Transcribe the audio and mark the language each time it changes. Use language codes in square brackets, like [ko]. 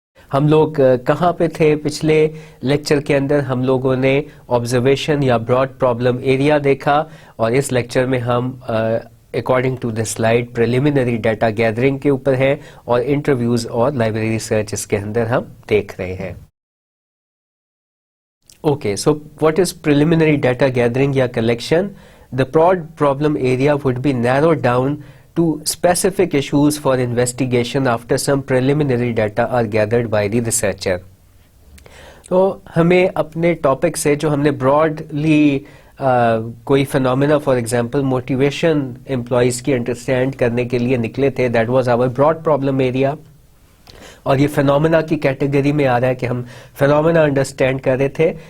[ur] ہم لوگ کہاں پہ تھے پچھلے لیکچر کے اندر؟ ہم لوگوں نے آبزرویشن یا براڈ پرابلم ایریا دیکھا, اور اس لیکچر میں ہم [en] according to the slide [ur] preliminary data gathering کے اوپر ہیں, اور انٹرویوز اور لائبریری ریسرچ اس کے اندر ہم دیکھ رہے ہیں. [en] Okay, so what is preliminary data gathering یا collection? The broad problem area would be narrowed down to specific issues for investigation after some preliminary data are gathered by the researcher. [ur] تو ہمیں اپنے topic سے جو ہم نے broadly کوئی phenomena [en] for example [ur] motivation employees کی انڈرسٹینڈ کرنے کے لیے نکلے تھے, [en] That was our broad problem area. [ur] اور یہ فنومینا کی کیٹیگری میں آ رہا ہے کہ ہم فنومینا انڈرسٹینڈ کر رہے تھے.